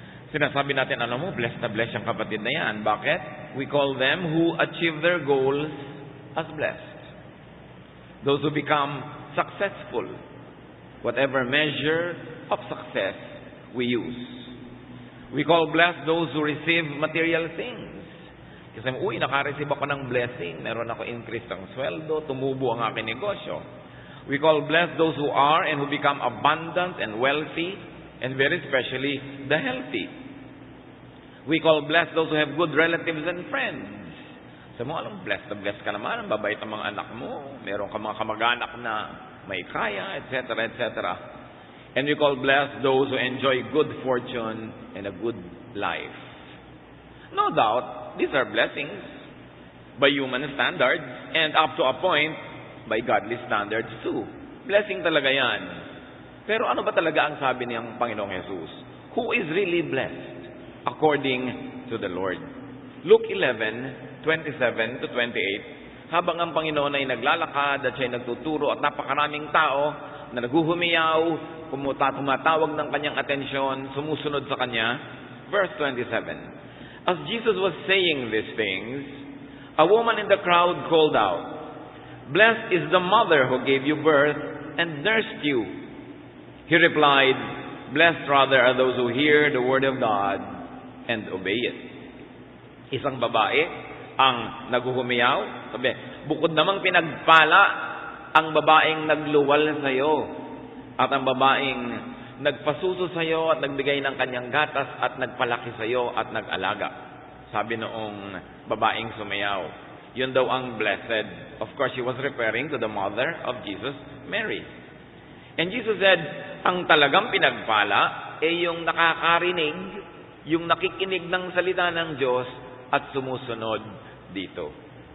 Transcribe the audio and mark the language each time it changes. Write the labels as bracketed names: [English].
[Filipino] Sinasabi natin, alam mo, blessed na blessed yung kapatid na yan. Bakit? [English] We call them who achieve their goals as blessed. Those who become successful. Whatever measure of success we use. We call blessed those who receive material things. [Filipino] Kasi, naka-receive ako ng blessing. Meron ako increase ng sweldo. Tumubo ang aking negosyo. [English] We call blessed those who are and who become abundant and wealthy, and very especially the healthy. We call blessed those who have good relatives and friends. [Filipino] Sa mo, alam, blessed na blessed ka naman. Ang babait ang mga anak mo. Meron ka mga kamag-anak na may kaya, etc., etc. [English] And we call blessed those who enjoy good fortune and a good life. No doubt, these are blessings by human standards and up to a point, by godly standards too. [Filipino] Blessing talaga yan. Pero ano ba talaga ang sabi niyang Panginoong Jesus? [English] Who is really blessed according to the Lord? [Filipino] Luke 11:27 to 28, habang ang Panginoon ay naglalakad at siya'y nagtuturo at napakaraming tao na naghuhumiyaw, tumatawag ng kanyang atensyon, sumusunod sa kanya. [English] Verse 27, as Jesus was saying these things, a woman in the crowd called out, "Blessed is the mother who gave you birth and nursed you." He replied, "Blessed rather are those who hear the word of God and obey it." [Filipino] Isang babae ang naghuhumiyaw. Sabi, bukod namang pinagpala ang babaeng nagluwal sa iyo at ang babaeng nagpasuso sa iyo at nagbigay ng kanyang gatas at nagpalaki sa iyo at nag-alaga. Sabi noong babaeng sumayaw. Yun daw ang blessed. [English] Of course, she was referring to the mother of Jesus, Mary. And Jesus said, [Filipino] ang talagang pinagpala ay yung nakakarinig, yung nakikinig ng salita ng Diyos at sumusunod dito.